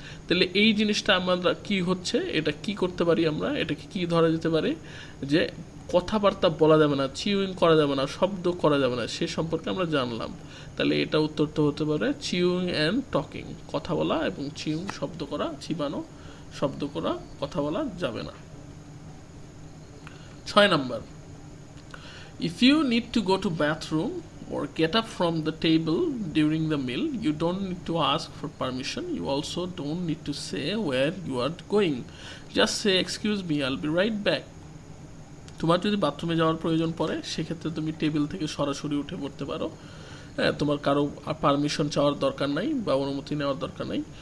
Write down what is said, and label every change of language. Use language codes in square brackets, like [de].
[bn] তাহলে এই জিনিসটা আমরা কি হচ্ছে, এটা কি করতে পারি, আমরা এটাকে কি ধরা যেতে পারে, যে কথাবার্তা বলা যাবে না, চিউইং করা যাবে না, শব্দ করা যাবে না, সে সম্পর্কে আমরা জানলাম। তাহলে এটা উত্তরটা হতে পারে [en] chewing and talking, [bn] কথা বলা এবং চিউইং শব্দ করা, চিবানো শব্দ করা, কথা বলা যাবে না। [en] 6 নম্বর, if you need to go to bathroom or get up from the table during the meal, you don't need to ask for permission. You also don't need to say where you are going. Just say, excuse me, I'll be right back. [bn] তোমার যদি বাথরুমে যাওয়ার প্রয়োজন পড়ে, সেক্ষেত্রে তুমি table থেকে সরাসরি উঠে পড়তে পারো, হ্যাঁ, তোমার কারো পারমিশন চাওয়ার দরকার নাই বা অনুমতি নেওয়ার দরকার নাই।